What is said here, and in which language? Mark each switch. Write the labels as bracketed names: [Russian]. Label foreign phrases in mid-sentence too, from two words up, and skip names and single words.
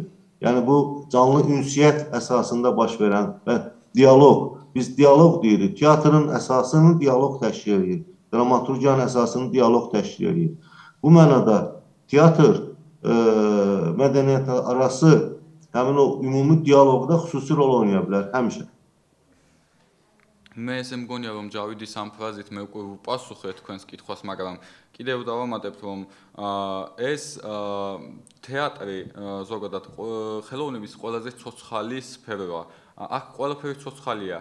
[Azerbaijani] Yəni bu canlı ünsiyyət əsasında baş verən və dialoq. Biz dialoq deyirik. Teatrın əsasını dialoq təşkil edir. Dramaturgiyanın əsasını dialoq təşkil edir. Bu mənada teatr mədəniyyət arası həmin o ümumi dialoqda xüsusi rol oynaya bilər həmişə. [Georgian] მე ესე მგონია რომ ჯავიდის ამ ფრაზით მე უკვე ვპასუხე თქვენს კითხვას, მაგრამ კიდევ დავამატებთ რომ ეს თეატრი ზოგადად ხელოვნების ყველაზე ცოცხალი სფეროა. აქ ყველაფერი ცოცხალია.